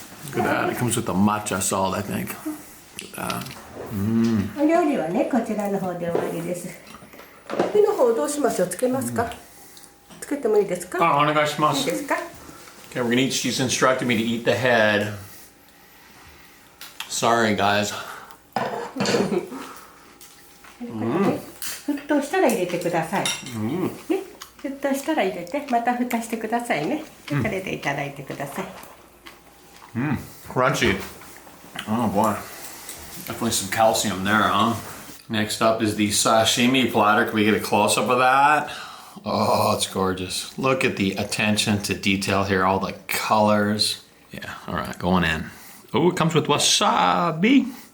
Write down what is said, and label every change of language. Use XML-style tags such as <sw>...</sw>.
<en>Look at that. It comes with the matcha salt, I think. Look at that.</en> <ja>お料理はね、こちらの方で終わりです。手の方どうしましょう？つけますか？つけてもいいですか？あ、お願いします。いいですか？</ja> <en>Okay, we're gonna eat. She's instructed me to eat the head. Sorry, guys.</en> <ja>沸騰したら入れてください。ね、沸騰したら入れて、また蓋してくださいね。これでいただいてください。</ja> <en>Crunchy. Oh boy. Definitely some calcium there, huh? Next up is the sashimi platter. Can we get a close-up of that? Oh, it's gorgeous. Look at the attention to detail here, all the colors. Yeah, all right, going in. Oh, it comes with wasabi.</en>